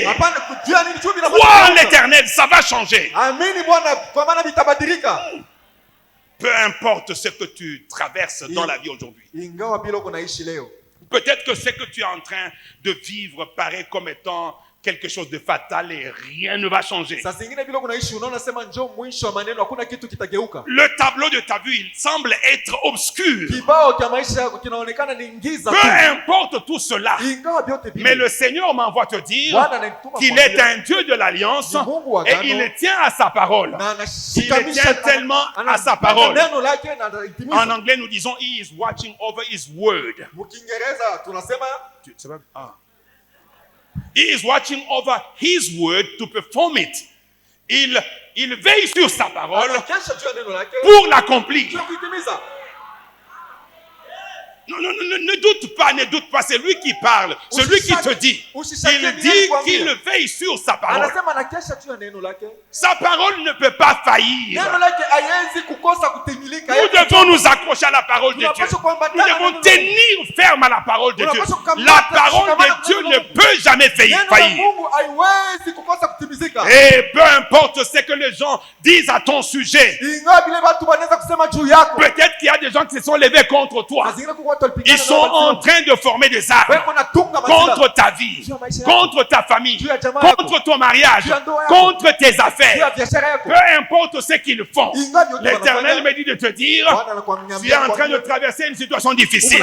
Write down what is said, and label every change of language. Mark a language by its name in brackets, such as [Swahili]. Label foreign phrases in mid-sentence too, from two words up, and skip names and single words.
[French] Crois en l'Éternel, ça va changer. Peu importe ce que tu traverses dans la vie aujourd'hui. Peut-être que ce que tu es en train de vivre paraît comme étant quelque chose de fatal et rien ne va changer. [Swahili] Saa zingine vile unaishi unaona sema njoo mwisho wa maneno hakuna kitu kitageuka. [French] Le tableau de ta vie, il semble être obscur. [Swahili] Kibao cha maisha yako kinaonekana ni giza [French] Peu [Swahili] tu. [French] importe tout cela. [Swahili] Ingawa vyote [French] Mais [Swahili] vile. [French] le Seigneur m'envoie te dire [Swahili] Bwana ananituma [French] qu'il [Swahili] kwambia, [French] est un Dieu de l'alliance [Swahili] ni Mungu wa [French] et [Swahili] agano, [French] il tient à sa parole. [Swahili] na [French] Il [Swahili] anashikamisha [French] tient tellement à sa parole. [Swahili] neno lake na [French] En [Swahili] anatimiza. [French] anglais, nous disons, [English] he is watching over his word. [Swahili] Mkiingereza tunasema [English] He is watching over his word to perform it. [French] Il veille sur sa parole [Swahili] anakesha juu ya neno lake [French] pour l'accomplir. [Swahili] juu ya kuitimiza. [French] Ne doute pas, c'est lui qui parle, celui qui te dit. Il dit qu'il veille sur sa parole. [Swahili] Anasema anakesha juu ya neno lake. [French] Sa parole ne peut pas faillir. [Swahili] Neno lake haiwezi kukosa kutimilika. [French] Nous devons nous accrocher à la parole de Dieu. Nous devons tenir ferme à la parole de Dieu. La parole de Dieu ne peut jamais faillir. [Swahili] Neno la Mungu haiwezi kukosa kutimizika. [French] Et peu importe ce que les gens disent à ton sujet. [Swahili] Ingawa vile watu wanaweza kusema juu yako. [French] Peut-être qu'il y a des gens qui se sont levés contre toi. Ils sont en train de former des armes contre ta vie, contre ta famille, contre ton mariage, contre tes affaires. Peu importe ce qu'ils font. L'Éternel me dit de te dire, tu es en train de traverser une situation difficile.